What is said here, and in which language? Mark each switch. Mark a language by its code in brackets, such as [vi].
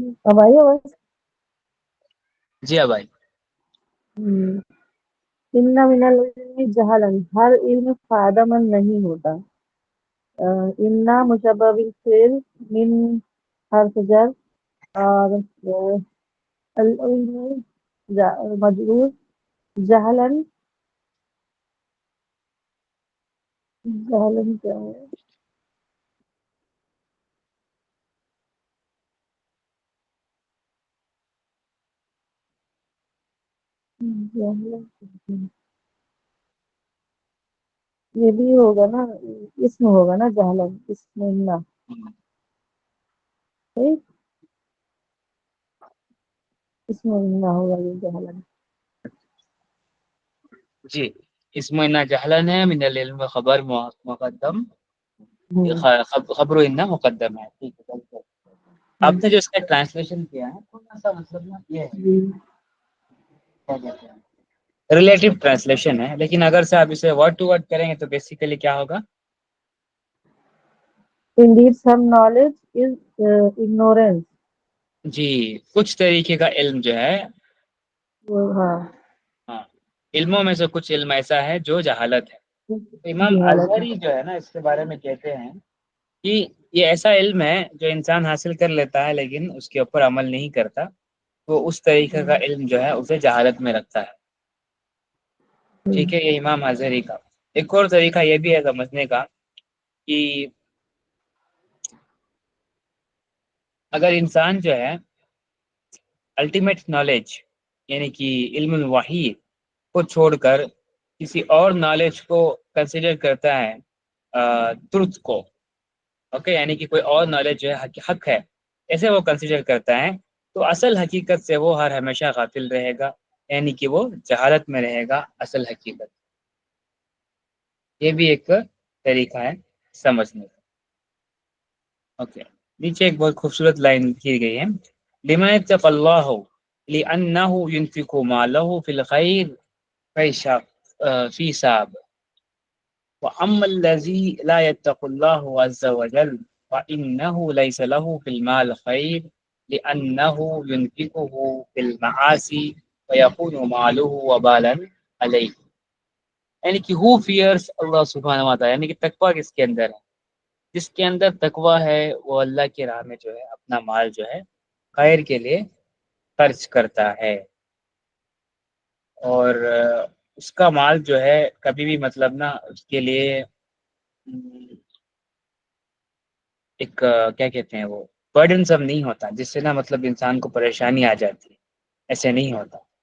[ur] اب آئی آواز؟ جی اب آئی [ar] ان من العلم جہلن، [ur] ہر علم فائدہ مند نہیں ہوتا. انا مشبہ بالفعل من حرف جر، اور العلم مجرور جہلن. جہلن کیا ہے؟ جہلن یہ بھی ہوگا نا، اسم ہوگا نا جہلن، اسم انا. ٹھیک، اسم انا ہوگا یہ جہلن. جی اسم انا جہلن ہے، من العلم خبر مقدم، خبر انا مقدم ہے. ٹھیک ہے بالکل. آپ نے جو اس کا ٹرانسلیشن کیا ہے تھوڑا سا مطلب نا یہ ہے کیا کہتے ہیں ریلیٹو ٹرانسلیشن ہے، لیکن اگر سے آپ اسے ورڈ ٹو ورڈ کریں گے تو بیسیکلی کیا ہوگا؟ [en] Indeed, some knowledge is ignorance. [ur] جی کچھ طریقے کا علم جو ہے، ہاں، ہاں علموں میں سے کچھ علم ایسا ہے جو جہالت ہے. امام جہالت ہے. ازہری جو ہے نا اس کے بارے میں کہتے ہیں کہ یہ ایسا علم ہے جو انسان حاصل کر لیتا ہے لیکن اس کے اوپر عمل نہیں کرتا، وہ اس طریقے کا علم جو ہے اسے جہالت میں رکھتا ہے. ٹھیک ہے، یہ امام ازہری کا. ایک اور طریقہ یہ بھی ہے سمجھنے کا کہ اگر انسان جو ہے الٹیمیٹ نالج یعنی کہ علم الوحی کو چھوڑ کر کسی اور نالج کو کنسیڈر کرتا ہے ٹروتھ کو، اوکے یعنی کہ کوئی اور نالج جو ہے حق ہے ایسے وہ کنسیڈر کرتا ہے، تو اصل حقیقت سے وہ ہر ہمیشہ غافل رہے گا، یعنی کہ وہ جہالت میں رہے گا اصل حقیقت. یہ بھی ایک طریقہ ہے سمجھنے کا. اوکے نیچے ایک بہت خوبصورت لائن کی گئی ہے، [ar] لما يتق اللہ لأنه ينفق ماله في الخير في ساب وأما الذي لا يتق الله عز وجل فإنه ليس له في المال خير لأنه ينفقه في المعاصي ويكون ماله وبالا عليه. [ur] یعنی کہ [en] who fears [ur] اللہ سبحانہ و تعالی، یعنی کہ تقوی کس کے اندر ہے؟ جس کے اندر تقوی ہے وہ اللہ کی راہ میں جو ہے اپنا مال جو ہے خیر کے لیے خرچ کرتا ہے، اور اس کا مال جو ہے کبھی بھی مطلب نا اس کے لیے ایک کیا کہتے ہیں وہ برڈن سب نہیں ہوتا جس سے نا مطلب انسان کو پریشانی آ جاتی ہے، ایسے نہیں ہوتا.